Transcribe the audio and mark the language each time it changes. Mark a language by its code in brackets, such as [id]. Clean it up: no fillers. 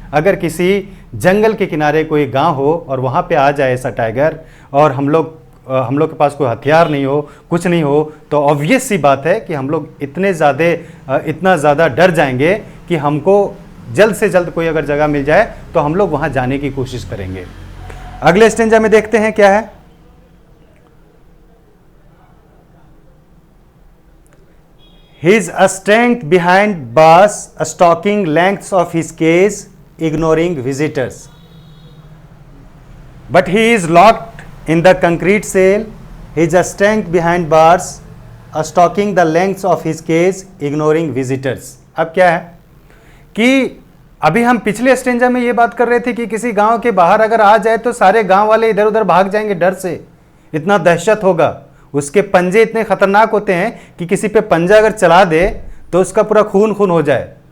[hi] अगर किसी जंगल के किनारे कोई गांव हो और वहाँ पे आ जाए ऐसा टाइगर और हम लोग के पास कोई हथियार नहीं हो, कुछ नहीं हो, तो ऑब्वियस सी बात है कि हम लोग इतना ज़्यादा डर जाएंगे कि हमको जल्द से जल्द कोई अगर जगह मिल जाए तो हम लोग वहाँ जाने की कोशिश करेंगे। अगले स्टेंजा में देखते हैं क्या है। [en] His strength behind bars, stalking lengths of his cage, ignoring visitors. But he is locked in the concrete cell. His strength behind bars, stalking the lengths of his cage, ignoring visitors. [hi] अब क्या है कि अभी हम पिछले stanza में ये बात कर रहे थे कि किसी गांव के बाहर अगर आ जाए तो सारे गांव वाले इधर उधर भाग जाएंगे डर से, इतना दहशत होगा। उसके पंजे इतने खतरनाक होते हैं कि किसी पे पंजा अगर चला दे तो उसका पूरा खून खून हो जाए।